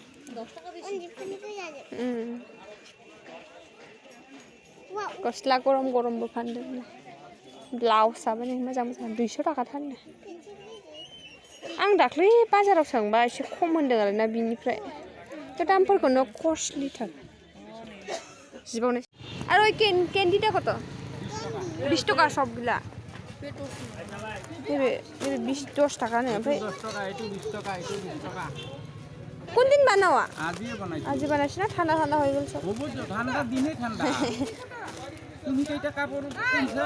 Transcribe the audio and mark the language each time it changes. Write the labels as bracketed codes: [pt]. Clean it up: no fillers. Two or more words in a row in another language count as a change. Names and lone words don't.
[brx] गस्ला गरमबो फानदों ब्लाउसआबो नै मोजां 200 थाखा थारनो आं दाख्लै बाजाराव थांबा एसे खम होनदों आरोना बिनिफ्राय थ' दामफोरखौनो कस्टलिथार जिबावनो आरो [bn] ওই ক্যান্ডিটা কত 20 টাকা সবগুলা [brx] नैबे 10 टाकानो ओमफ्राय [bn] 10 টাকা এটু 20 টাকা এটু 20 টাকা কোন দিন বানাওয়া আজি বানাইছি আজি বানাইছ না ঠান্ডা ঠান্ডা হয়ে গেল সব হবো তো ঠান্ডা দিনে ঠান্ডা তুমি কয়টা কাপড় কিনছা